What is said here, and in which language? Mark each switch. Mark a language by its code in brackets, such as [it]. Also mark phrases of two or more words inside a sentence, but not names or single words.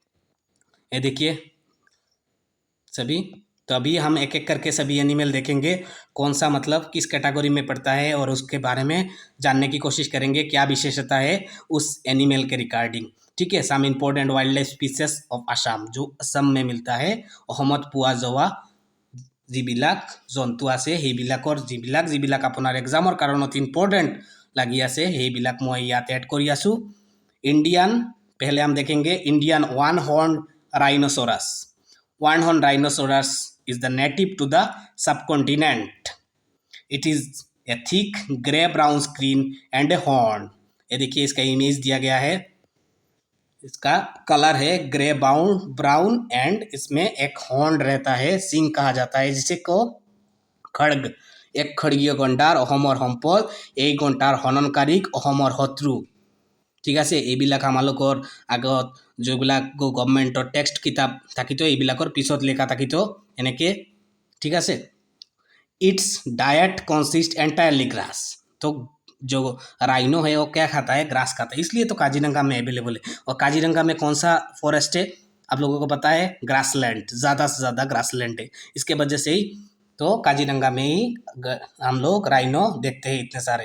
[hi] ठीक है। ये देखिए सभी। तो अभी हम एक एक करके सभी एनिमल देखेंगे, कौन सा मतलब किस कैटेगरी में पड़ता है, और उसके बारे में जानने की कोशिश करेंगे क्या विशेषता है उस एनिमल के रिगार्डिंग। ठीक है। [en] some important wild life species of Assam, [hi] जो असम में मिलता है। [as] অসমত পোৱা যোৱা যিবিলাক জন্তু আছে সেইবিলাকৰ যিবিলাক আপোনাৰ এক্সামৰ কাৰণত ইম্পৰ্টেণ্ট লাগি আছে সেইবিলাক মই ইয়াত এড কৰি আছোঁ। [hi] इंडियन, पहले हम देखेंगे [en] Indian one horn rhinoceros. one horn rhinoceros is the native to the subcontinent. it is a thick grey brown screen and a horn. [hi] ये देखिए इसका इमेज दिया गया है, इसका कलर है [en] grey brown and [hi] इसमें एक हॉर्न रहता है, सिंग कहा जाता है जिसे को खड़ग। [as] এক খড়গীয় গঁড় अहोমৰ সম্পদ, এই গন্ডাৰ হননকাৰীক অসমৰ শত্ৰু। ঠিক আছে। এইবিলাক আমালোকৰ আগত যিবিলাক [en] governmentৰ text [as] কিতাপ থাকিতো এইবিলাকৰ পিছত লেখা থাকিতো এনেকৈ। ঠিক আছে। [en] its diet consist entirely grass. [hi] तो जो राइनो है वो क्या खाता है? ग्रास खाता है, इसलिए तो काजीरंगा में अवेलेबल है। और काजीरंगा में कौन सा फॉरेस्ट है आप लोगों को पता है? ग्रासलैंड, ज़्यादा से ज़्यादा ग्रासलैंड है। इसके वजह से ही तो काजीरंगा में ही हम लोग राइनो देखते हैं इतने सारे।